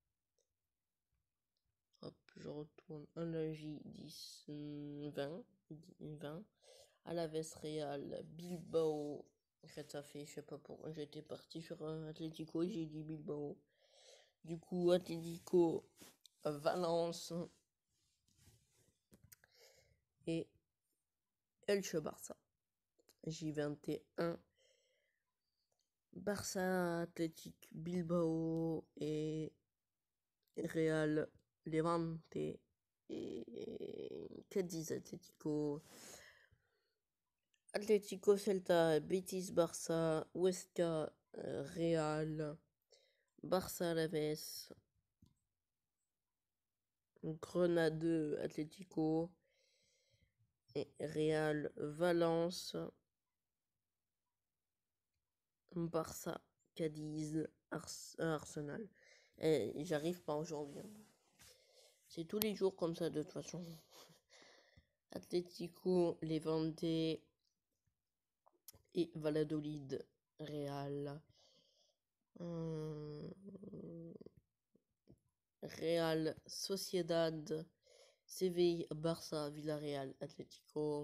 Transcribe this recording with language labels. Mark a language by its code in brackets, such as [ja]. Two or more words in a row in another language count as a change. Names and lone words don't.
[fr] Hop, je retourne un lundi 10, 20. Alaves Real, Bilbao, Getafe, je sais pas pourquoi j'étais parti sur un Atlético et j'ai dit Bilbao. Du coup, Atlético, Valence et Elche Barça. J21. Barça, Athletic, Bilbao et Real Levante et Cadiz Atlético. Atlético Celta, Betis Barça, Huesca Real, Barça Alaves, Grenade Atlético et Real Valence, Barça Cadiz Arsenal. Et j'arrive pas aujourd'hui. C'est tous les jours comme ça de toute façon. Atlético, Levante et Valladolid, Real. Real Sociedad, Séville, Barça, Villarreal, Atlético.